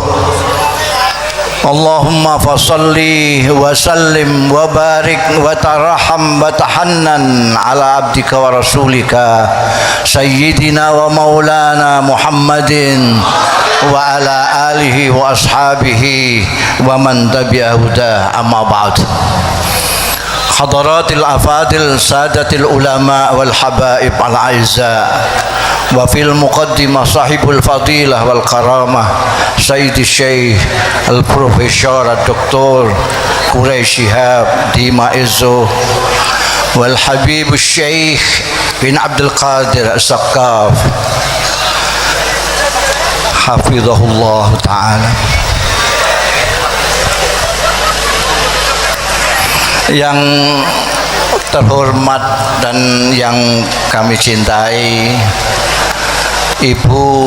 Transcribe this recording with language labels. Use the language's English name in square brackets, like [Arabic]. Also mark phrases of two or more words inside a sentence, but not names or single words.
[Arabic] اللهم فصل وسلم وبارك وترحم وتحنن على عبدك ورسولك سيدنا ومولانا محمد وعلى آله وأصحابه ومن تبع هداه أما بعد. حضرات الأفاضل السادة العلماء والحبائب الأعزاء وفي المقدمة صاحب الفضيلة والكرامة سيدي شيخ البروفيسور د. Quraisy Shihab Dima Izzo والحبيب Syekh bin Abdul Qadir As-Saqqaf حفظه الله تعالى. [Indonesian] Yang terhormat dan yang kami cintai Ibu